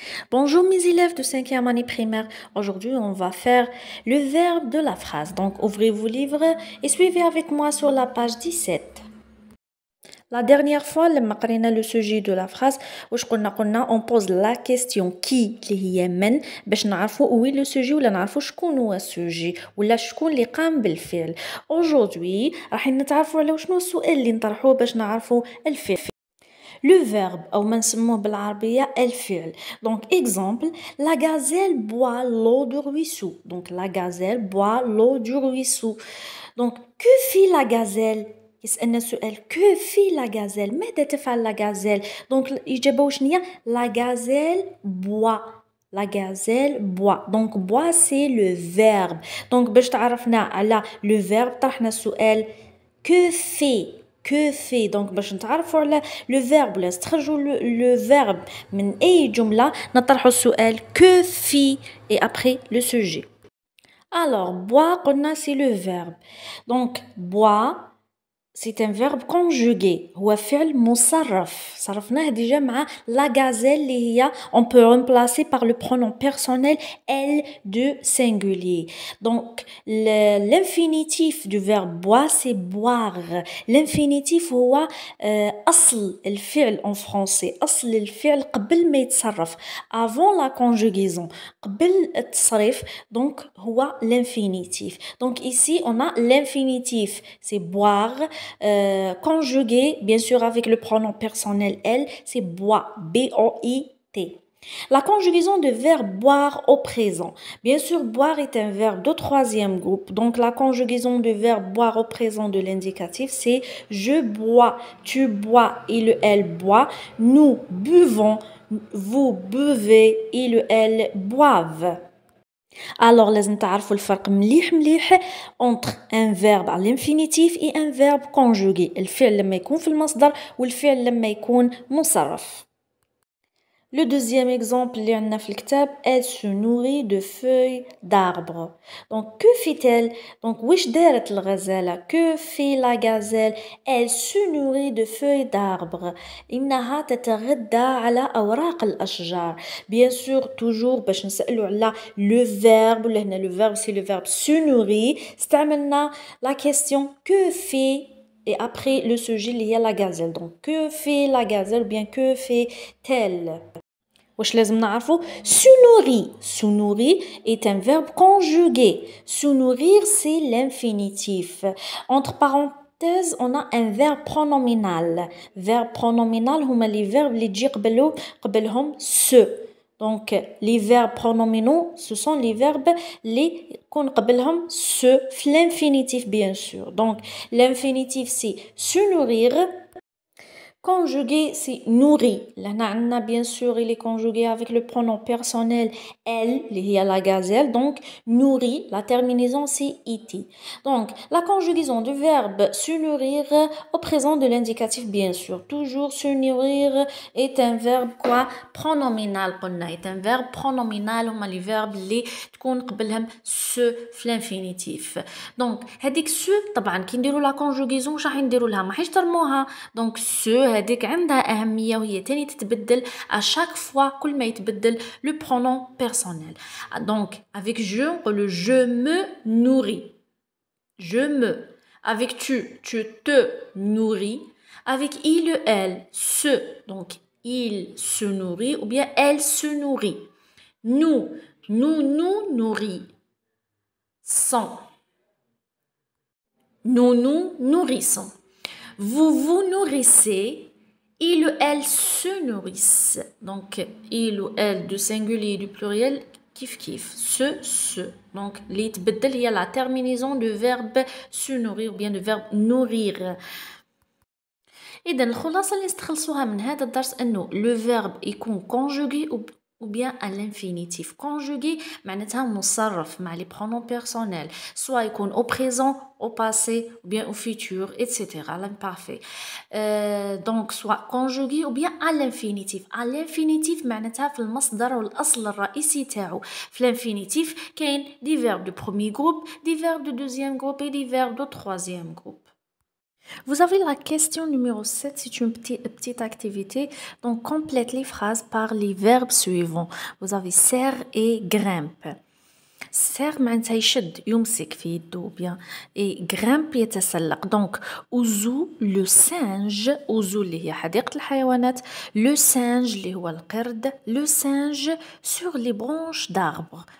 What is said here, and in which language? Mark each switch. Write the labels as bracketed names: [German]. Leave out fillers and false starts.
[French] Bonjour mes élèves de 5e année primaire. Aujourd'hui, on va faire le verbe de la phrase. Donc, ouvrez vos livres et suivez avec moi sur la page 17. La dernière fois, [Arabic] لما قرينا [French] le sujet de la phrase, on pose la question qui [Arabic] اللي هي من باش نعرفوا وين [French] le sujet [Arabic] ولا نعرفوا شكون هو السوجي ولا شكون اللي قام بالفعل. [French] Aujourd'hui, [Arabic] راح نتعرفوا على شنو السؤال اللي نطرحوه باش نعرفوا الفعل. [French] Le verbe, [Arabic] أو ما نسموه بالعربية الفعل. [French] Donc, exemple, la gazelle boit l'eau du ruisseau. Donc, la gazelle boit l'eau du ruisseau. Donc, que fit la gazelle? [Arabic] يسألنا السؤال [French] que fit la gazelle? [Arabic] ماذا تفعل [French] la gazelle? Donc, [Arabic] الإجابة وشنو هي؟ [French] La gazelle boit. La gazelle boit. Donc, boit, c'est le verbe. [Arabic] Donc, باش تعرفنا على [French] le verbe, [Arabic] طرحنا السؤال [French] que fait? Que fait? Donc, [Arabic] باش نتعرفوا على [French] le verbe [Arabic] ولا نستخرجوا [French] le verbe [Arabic] من أي جملة نطرحوا السؤال [French] que fit et après le sujet. Alors, boire, [Arabic] قلنا [French] c'est le verbe. Donc, boire, c'est un verbe conjugué. [Arabic] هو فعل مصرف. صرفناه [French] déjà مع la gazelle [Arabic] اللي هي [French] on peut remplacer par le pronom personnel elle de singulier. Donc l'infinitif du verbe boire c'est boire. L'infinitif [Arabic] هو أصل الفعل [French] en français. [Arabic] أصل الفعل قبل ما يتصرف. [French] Avant la conjugaison. [Arabic] قبل التصريف [French] donc [Arabic] هو [French] l'infinitif. Donc ici on a l'infinitif. C'est boire. Conjugué, bien sûr, avec le pronom personnel elle, c'est boit, B-O-I-T. La conjugaison de verbe boire au présent. Bien sûr, boire est un verbe de troisième groupe. Donc, la conjugaison de verbe boire au présent de l'indicatif, c'est je bois, tu bois et le elle boit. Nous buvons, vous buvez et le elle boivent. Alors, [Arabic] لازم تعرفوا الفرق مليح [French] entre un verbe à l'infinitif et un verbe conjugué. [Arabic] الفعل لما يكون في المصدر والفعل لما يكون مصرف. [French] Le deuxième exemple [Arabic] اللي عندنا في الكتاب [French] elle se nourrit de feuilles d'arbres. Donc que fait-elle? Donc [Arabic] واش دارت الغزالة? [French] Que fait la gazelle? Elle se nourrit de feuilles d'arbres. [Arabic] إنها تتغذى على أوراق الأشجار. [French] Bien sûr toujours [Arabic] باش نسألوا على [French] le verbe [Arabic] ولا هنا [French] le verbe c'est le verbe se nourrit. [Arabic] استعملنا [French] la question que fait et après le sujet il y a la gazelle. Donc que fait la gazelle ou bien que fait-elle? [Arabic] واش لازم نعرفوا [French] se nourrir. Se nourrir est un verbe conjugué. Se nourrir c'est l'infinitif. Entre parenthèses on a un verbe pronominal. Verbe pronominal [Arabic] هما [French] les verbes [Arabic] اللي تجي قبلهم [French] se. Donc les verbes pronominaux ce sont les verbes [Arabic] اللي يكون قبلهم [French] se [Arabic] في [French] l'infinitif bien sûr. Donc l'infinitif c'est se nourrir. Conjugué, c'est nourri. Là, bien sûr, il est conjugué avec le pronom personnel elle, il y a la gazelle. Donc, nourri, la terminaison, c'est iti. Donc, la conjugaison du verbe se nourrir au présent de l'indicatif, bien sûr. Toujours se nourrir est un verbe quoi? Pronominal. Est un verbe pronominal. On a les verbes les [Arabic] تكون قبلهم [French] se [Arabic] في [French] l'infinitif. Donc, [Arabic] هذيك se طبعا كي نديروا [French] la conjugaison [Arabic] واش راح نديروا لها؟ ما حيش ترموها. [French] Donc, se [Arabic] هذيك عندها أهمية وهي تاني تتبدل [French] à chaque fois [Arabic] كل ما يتبدل [French] le pronom personnel. Donc avec je on peut le je me nourris. Je me. Avec tu te nourris. Avec il elle se. Donc il se nourrit ou bien elle se nourrit. Nous nous nourrissons. Nous nous nourrissons. Vous vous nourrissez. Il ou elle se nourrissent. Donc, il ou elle du singulier du pluriel, kif. Se. Donc, les [Arabic] تبدل [French] il y a la terminaison du verbe se nourrir ou bien du verbe nourrir. [Arabic] إذا الخلاصة اللي نستخلصوها من هذا الدرس أنه [French] le verbe [Arabic] يكون [French] conjugué ou bien à l'infinitif conjugué [Arabic] معناتها مصرف [French] مع les pronoms personnels soit [Arabic] يكون [French] au présent au passé ou bien au futur etc l'imparfait donc soit conjugué ou bien à l'infinitif [Arabic] معناتها في المصدر والأصل الرئيسي تاعو في [French] l'infinitif [Arabic] كاين [French] des verbes de premier groupe des verbes de deuxième groupe et des verbes de troisième groupe. Vous avez la question numéro 7, c'est une petite activité. Donc, complète les phrases par les verbes suivants. Vous avez serre et grimpe. serre [Arabic] معناتها يشد يمسك في يده [French] bien et grimpe [Arabic] يتسلق. [French] Donc, Ouzou, le singe, Ouzou [Arabic] اللي هي حديقة الحيوانات, [French] le singe [Arabic] اللي هو القرد, [French] le singe sur les branches d'arbres.